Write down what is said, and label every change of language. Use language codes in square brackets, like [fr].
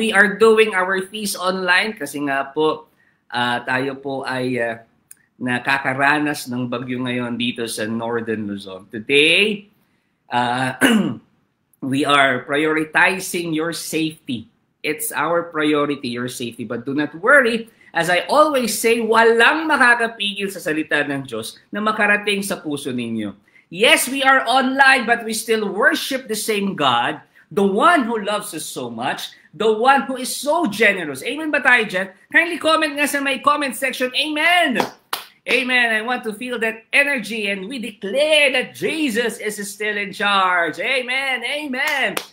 [en] We are doing our feast online [tl] kasi nga po tayo po ay nakakaranas ng bagyo ngayon dito sa Northern Luzon. [en] Today, we are prioritizing your safety. It's our priority, your safety. But do not worry. As I always say, [tl] walang makakapigil sa salita ng Diyos na makarating sa puso ninyo. [en] Yes, we are online, but we still worship the same God, the one who loves us so much, the one who is so generous. Amen [tl] ba tayo dyan? [en] Kindly comment nga sa my comment section. Amen! Amen. I want to feel that energy, and we declare that Jesus is still in charge. Amen. Amen.